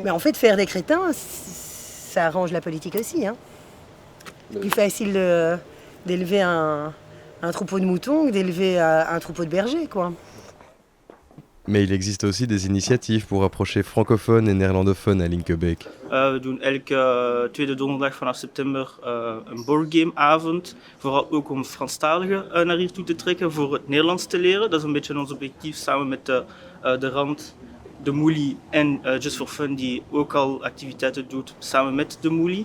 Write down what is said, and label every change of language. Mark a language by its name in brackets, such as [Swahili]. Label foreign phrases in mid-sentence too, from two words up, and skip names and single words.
[French] Mais en fait, faire des crétins, ça arrange la politique aussi. Hein. Plus facile d'élever un troupeau de moutons que d'élever un troupeau de bergers, quoi. Mais il existe aussi des initiatives pour rapprocher francophones et néerlandophones à Linkebeek. [Dutch] We doen elke tweede donderdag vanaf september een boardgameavond. Vooral ook om Franstaligen naar hier toe te trekken voor het Nederlands te leren. Dat is een beetje ons objectief samen met de Rand, de Moelie en Just for Fun die ook al activiteiten doet samen met de Moelie.